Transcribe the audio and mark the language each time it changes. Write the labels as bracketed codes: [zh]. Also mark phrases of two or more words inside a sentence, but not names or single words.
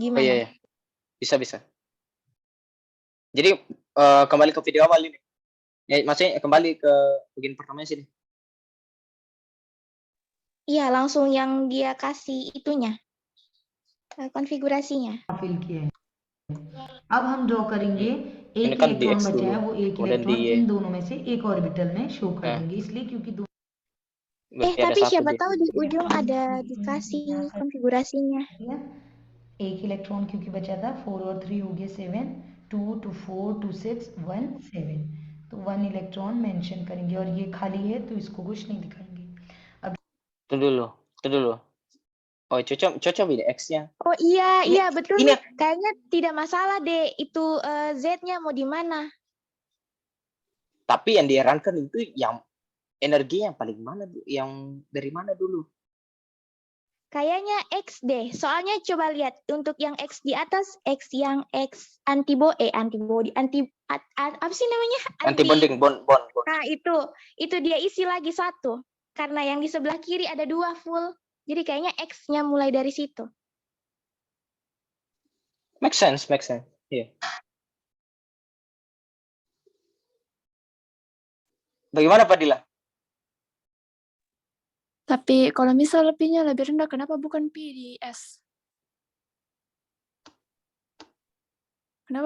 [id] Gimana? iya, iya. Bisa. Jadi kembali ke video awal ini. Ya, maksudnya kembali ke bagian pertama sini. Iya, langsung yang dia kasih itunya. Konfigurasinya. [hi] फिल किया है। अब हम ड्रॉ करेंगे एक इनका इलेक्ट्रॉन DX बचा है, [id] dulu, [hi] वो एक [id] kemudian [hi] इलेक्ट्रॉन [id] di- [hi] इन दोनों में से एक ऑर्बिटल में शो कर हाँ। देंगे, इसलिए क्योंकि [id] Berarti ada Tapi satu siapa dia. tahu di ujung ada dikasih konfigurasinya. [hi] एक इलेक्ट्रॉन क्योंकि बचा था 4 और 3 हो गए 7, 2 2 4 2 6 1 7, तो 1 [en] electron mention [hi] करेंगे और ये खाली है तो इसको कुछ नहीं दिखाएंगे। [id] Itu dulu. Oh, cocok ini X-nya. Oh iya, Ini- iya betul. ini- Kayaknya tidak masalah deh itu Z-nya mau di mana. Tapi yang diherankan itu yang energi yang paling mana, yang dari mana dulu? Kayaknya X deh. Soalnya coba lihat untuk yang X di atas, apa sih namanya? [en] Anti bonding, bond. [id] Nah, itu dia isi lagi satu. karena yang di sebelah kiri ada 2 full. Jadi kayaknya X-nya mulai dari situ. [en] Make sense, make sense. [id] Iya. Bagaimana Pak Dila? Tapi kalau misal P-nya lebih rendah, kenapa bukan P di S? Kenapa